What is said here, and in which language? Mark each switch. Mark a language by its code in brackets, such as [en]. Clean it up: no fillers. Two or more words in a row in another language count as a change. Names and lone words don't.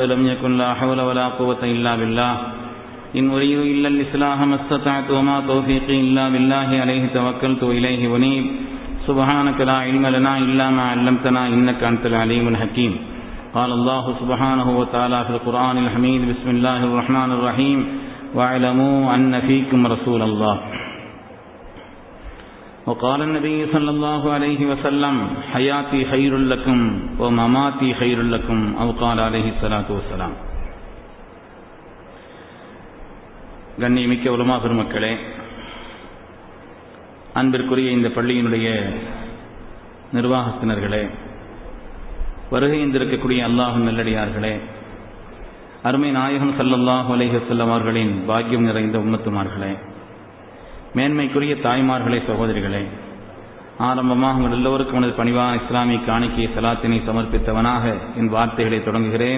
[ar] لم يكن لا حول ولا قوة إلا بالله إن أريد إلا الإصلاح ما استطعت وما توفيقي إلا بالله عليه توكلت وإليه أنيب سبحانك لا علم لنا إلا ما علمتنا إنك أنت العليم الحكيم قال الله سبحانه وتعالى في القرآن الحميد بسم الله الرحمن الرحيم واعلموا أن فيكم رسول الله وقال النبي صلى الله عليه وسلم حياتي خير لكم ومماتي خير لكم أو قال عليه الصلاة والسلام. [ta] கண்ணியமிக்க உலமா பெருமக்களே, அன்பிற்குரிய இந்த பள்ளியினுடைய நிர்வாகத்தினர்களே, வருகை இருந்திருக்கக்கூடிய அல்லாஹ்வின் நல்லடியார்களே, அருமை நாயகம் [ar] صلى الله عليه وسلم [ta] அவர்களின் பாக்கியம் நிறைந்த உம்மத்துமார்களே, மேன்மைக்குரிய தாய்மார்களே, சகோதரிகளே, ஆரம்பமாக உங்கள் எல்லோருக்கும் எனது பணிவான இஸ்லாமிய காணிக்கை சலாத்தினை சமர்ப்பித்தவனாக என் வார்த்தைகளை தொடங்குகிறேன்.